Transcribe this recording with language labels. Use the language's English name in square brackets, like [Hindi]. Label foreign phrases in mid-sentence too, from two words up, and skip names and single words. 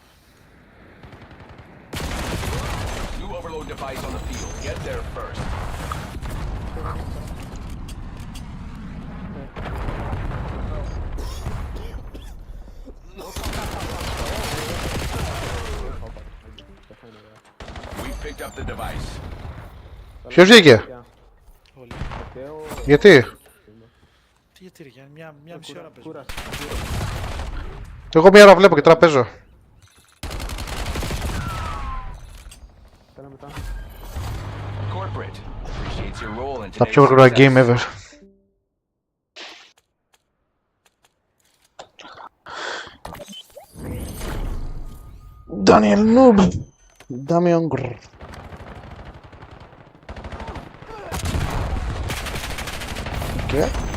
[English] New overload device on the field. Get there first. We picked up the device. [Greek] Ποιος βγήκε? Όλοι. Γιατί? Τι γιατί ρε Γιάννη, μια μισή ώρα παίζουμε. Κούρασε. Εγώ μία ώρα βλέπω και τώρα παίζω. Πέρα μετά. [English] Corporate appreciates your role in [Greek] Τα [English] today's [Greek] πιο γρήγορα [English] success. game ever. Daniel Noob. Damian Grr. [Spanish] ¿Qué?